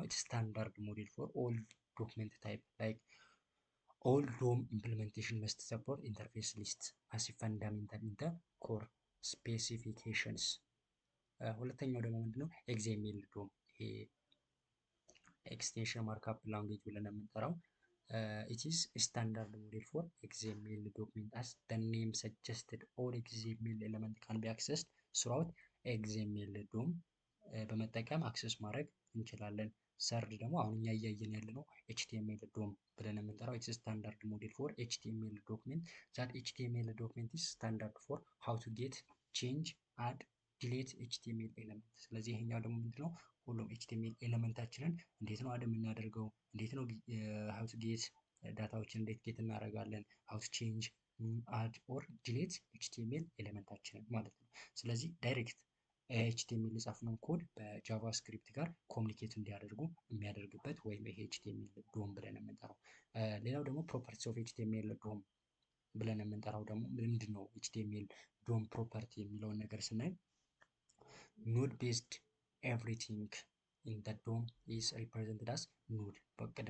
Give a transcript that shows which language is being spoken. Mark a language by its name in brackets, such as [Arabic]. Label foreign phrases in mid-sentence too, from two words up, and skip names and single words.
[English] it's standard model for all document type like all DOM implementation must support interface list as fundamental in the core specifications። [Amharic] ሁለተኛው ደግሞ ምንድነው? [English] ኤግዜሜል ዶም ይሄ extension markup language [Amharic] ብለን የምንጠራው [English] it is a standard model for XML document as the name suggested all XML element can be accessed throughout XML DOM በመጠቀም [Amharic] አክሰስ ማድረግ እንችላለን። ሰርድ ደግሞ አሁን እኛ እያየን ያለ ነው HTML DOM ብለን የምንጠራው [English] it's a standard model for HTML document that HTML document is standard for how to get change add delete HTML element። [Amharic] ስለዚህ ይሄኛው ደግሞ ምንድነው ሁሉም HTML ኤሌመንታችንን እንዴት ነው አድ የምናደርገው፣ እንዴት ነው [English] how to get [Amharic] ዳታዎችን እንዴት ጌት እናደርጋለን፣ [English] how to change add or delete HTML [Amharic] ኤሌመንታችንን ማለት ነው። ስለዚህ ዳይሬክት ኤችቲኤምኤል የጻፍነውን ኮድ በጃቫስክሪፕት ጋር ኮሚኒኬት እንዲያደርጉ የሚያደርግበት ወይም ይሄ ኤችቲኤምኤል ዶም ብለን የምንጠራው። ሌላው ደግሞ [English] properties of HTML DOM [Amharic] ብለን የምንጠራው ደግሞ ምንድን ነው? [English] HTML DOM property [Amharic] የሚለውን ነገር ስናይ [English] node based everything in the DOM is represented as node። በቅድም